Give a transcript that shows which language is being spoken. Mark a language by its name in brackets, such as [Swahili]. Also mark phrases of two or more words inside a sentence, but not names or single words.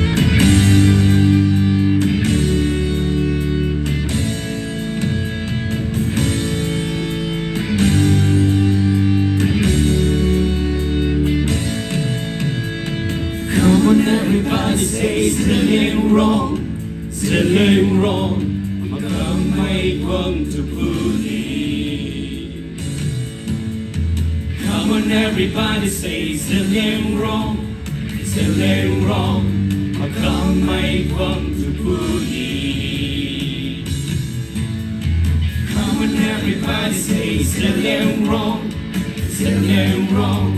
[English] Come on, everybody say Zeliangrong, Zeliangrong. [Zeme Naga] Makamay kwang tupuli. [English] Come on, everybody say Zeliangrong, Zeliangrong. [Zeme Naga] Makamay kwang tupuli. [English] Come on, everybody say Zeliangrong, Zeliangrong.